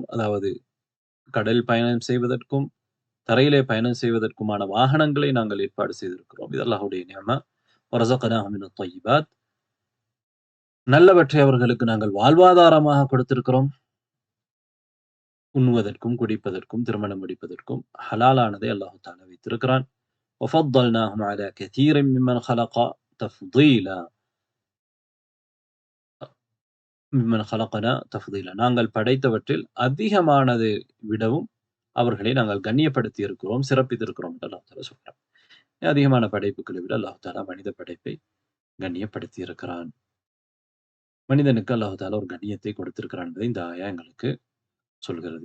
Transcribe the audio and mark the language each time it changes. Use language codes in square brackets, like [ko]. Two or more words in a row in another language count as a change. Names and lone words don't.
[ta] அதாவது கடலில் பயணம் செய்வதற்கும் தரையிலே பயணம் செய்வதற்குமான வாகனங்களை நாங்கள் ஏற்பாடு செய்திருக்கிறோம். இது அல்லாஹ்வுடைய நிஅமா. [ar] ورزقناهم من الطيبات, [ta] நல்லவற்றை அவர்களுக்கு நாங்கள் வாழ்வாதாரமாக கொடுத்திருக்கிறோம். உண்ணுவதற்கும் குடிப்பதற்கும் திருமணம் முடிப்பதற்கும் ஹலாலானதை அல்லாஹ் தஆலா வைத்திருக்கிறான். [ar] وفضلناهم على كثير ممن خلق تفضيلا, ممن خلقنا تفضيلا, [ta] நாங்கள் படைத்தவற்றில் அதிகமானதை விடவும் அவர்களை நாங்கள் கண்ணியப்படுத்தி இருக்கிறோம், சிறப்பித்திருக்கிறோம் என்று அல்லாஹ் தஆலா சொல்றான். அதிகமான படைப்புகளை விட அல்லாஹ் தஆலா மனித படைப்பை கண்ணியப்படுத்தி இருக்கிறான். மனிதனுக்கு அல்லாஹ் தஆலா ஒரு கண்ணியத்தை கொடுத்திருக்கிறான் என்பதை இந்த ஆயா எங்களுக்கு சொல்கிறது.